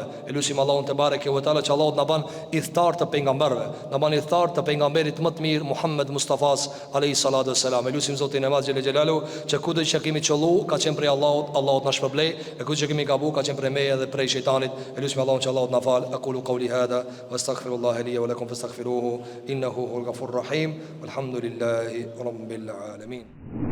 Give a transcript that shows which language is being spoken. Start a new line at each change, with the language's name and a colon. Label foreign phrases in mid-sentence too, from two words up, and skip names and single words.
Albanian: Elusim Allahun
Arabic: تبارك وتعالى
Albanian: që Allahu na ban idhtar të pejgamberëve, na ban idhtar të pejgamberit më të mirë Muhammed Mustafa
Arabic: عليه الصلاة والسلام.
Albanian: Elusim Zotin e madh
Arabic: جل جلاله
Albanian: që kudo që kemi çollu ka qenë prej Allahut na shpërblej, e kudo që kemi gabu ka qenë prej meje dhe prej shejtanit. Elusim Allahun që Allahu na fal.
Arabic: أقول قولي هذا واستغفر الله لي ولكم فاستغفروه إنه هو الغفور الرحيم والحمد لله رب العالمين.